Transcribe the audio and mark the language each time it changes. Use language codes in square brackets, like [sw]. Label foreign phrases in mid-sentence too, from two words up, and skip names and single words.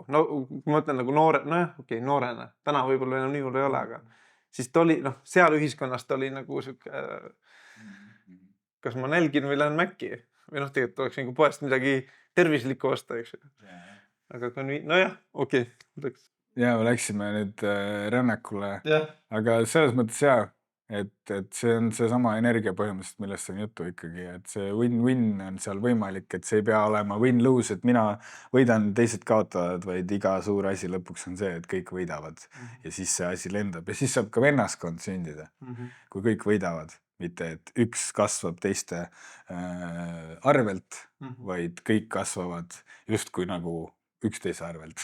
[et] No kui ma ütlen nagu noorena. Täna võib-olla enam nii hull ei ole, aga siis ta oli, seal ühiskonnast oli nagu siuke, kas ma nälgin või lähen Mäkki või tegelikult oleks nagu poest midagi tervislikku osta, eks ju. Aga okei. Ja me läksime nüüd rännakule, aga selles mõttes jah. Et see on see sama energia põhimõtteliselt, millest on juttu ikkagi, et see win-win on seal võimalik, et see ei pea olema win-lose, et mina võidan, teised kaotavad, vaid iga suur asi lõpuks on see, et kõik võidavad ja siis see asi lendab ja siis saab ka vennaskond sündida, kui kõik võidavad, mitte et üks kasvab teiste arvelt, vaid kõik kasvavad justkui nagu üksteise arvelt.